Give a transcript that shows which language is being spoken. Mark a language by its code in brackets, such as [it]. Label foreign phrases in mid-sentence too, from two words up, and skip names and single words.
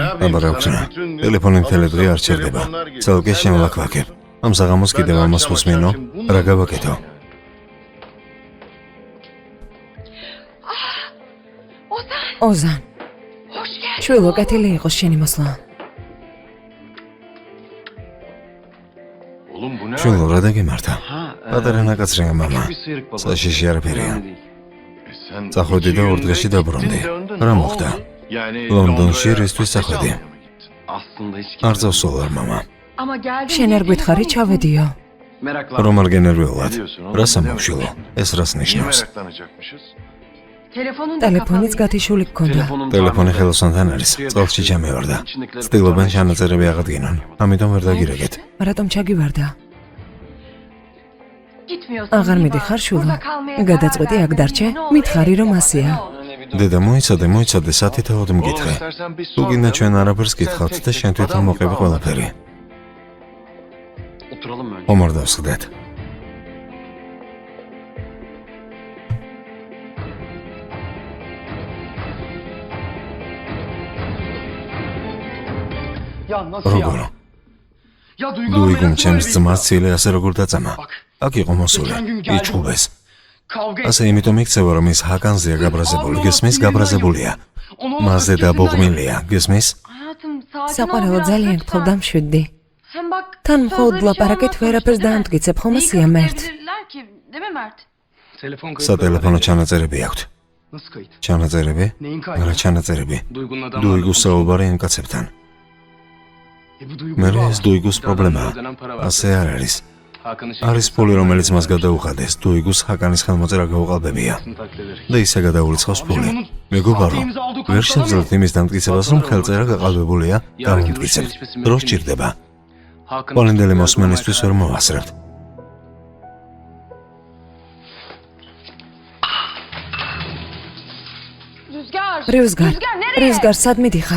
[ka] აბა რა ვქნა? ტელეფონი მთელი დღე არ ჩერდება. ცალკე შემოვაკლაკებ. ამ საღამოს კიდევ ამას ვუსმინო. რა გავაკეთო? ოზან, შვილო, კეთილი იყოს შენი მოსვლა. [tr] Oğlum bu ne? [ka] შვილო, რა დაგემართა? Ha, პატარა ნაკაცრია მამა. [tr] bir sıyrık baba. [ka] საშიში არაფერია. [tr] Önemli değil. Sen [ka] წახვედი და ორ დღეში დაბრუნდი. რა მოხდა? [tr] Yani [ka] ლონდონში რისთვის წახვედი? [tr] Aslında hiç [ka] არ წავსვლა მამა. [tr] Ama geldim. [ka] შენ არ გვითხარი, ჩავედიო. [tr] meraklanma. [ka] რომ არ გენერვიულად. რას ამბობ შვილო? ეს რას [tr] Niye [ka] ნიშნავს? [tr] meraklanacakmışız? Telefonun da [ka] ტელეფონიც [tr] kapalı. [ka] გათიშული გქონდა. ტელეფონი ხელოსანთან არის. წყალში ჩამევარდა. ცდილობენ ჩანაწერები აღადგინონ. ამიტომ ვერ დაგირეკეთ. რატომ ჩაგივარდა? [tr] Gitmiyorsun. [ka] აღარ [tr] değil mi? [ka] მიდიხარ შვილო. [tr] Burada kalmaya karar [ka] გადაწყვეტი [tr] verdin. [ka] აქ დარჩე? [tr] Ne olur, [ka] მითხარი რომ [tr] evet, [ka] ასეა. [tr] ne olur. [ka] დედა მოიცადე, სათითაოდ მკითხე. თუ გინდა ჩვენ არაფერს გითხავთ და შენ თვითონ მოყევი ყველაფერი. [tr] Oturalım önce. [ka] ხომ არ დავსხდეთ? [tr] Ya nasıl ya? [ka] როგორ? [tr] Ya [ka] დუიგუმ ჩემს ძმას ცილე ასე როგორ დაწამა? აქ იყო მოსული. [tr] Geçen gün geldi. [ka] იჩუბეს. [tr] Kavga [ka] ასე იმიტომ იქცევა რომ ის ჰაკანზეა გაბრაზებული. გესმის, გაბრაზებულია. [tr] Onu [ka] მასზე დაბოღმილია. გესმის? [tr] Hayatım sakin ol [ka] საყვარელო [tr] biraz [ka] ძალიან [tr] lütfen. [ka] გთხოვდა მშვიდდი. [tr] Hem bak. [ka] თან მხოლოდ [tr] sözde bir şey [ka] ლაპარაკეთ, [tr] olmaz [ka] ვერაფერს [tr] sonuçta, değil mi? [ka] დაამტკიცებ, ხომ [tr] Neyi [ka] ასეა მერტ? [tr] kanıtlayabilirler ki, değil mi Mert? Telefon kayıtları. [ka] სატელეფონო ჩანაწერები აქვთ. [tr] Nasıl kayıt? [ka] ჩანაწერები? [tr] Neyin [ka] რა [tr] kaydı? [ka] ჩანაწერები? [tr] Duygu'nun adamlarla [ka] დუიგუს საუბარი იმ კაცებთან. [tr] Bu Duygu [ka] მე [tr] bağlı. [ka] ეს დუიგუს პრობლემაა. [tr] Ödenen para var. [ka] ასე არ არის. [tr] Hakan'ın [ka] არის ფული, რომელიც მას გადაუხადეს. დუიგუს ჰაკანის ხელმოწერა გაუყალბებია. [tr] taklit eder. [ka] და ისე გადაურიცხავს ფული. მეგობარო, ვერ შევძლოთ იმის დამტკიცებას, რომ ხელწერა გაყალბებულია, გამომტკიცებთ. დრო სჭირდება. პოლინდელი მოსმენისთვის ვერ მოვასწრებთ. რიუსგარ, რიუსგარ, სად მიდიხარ?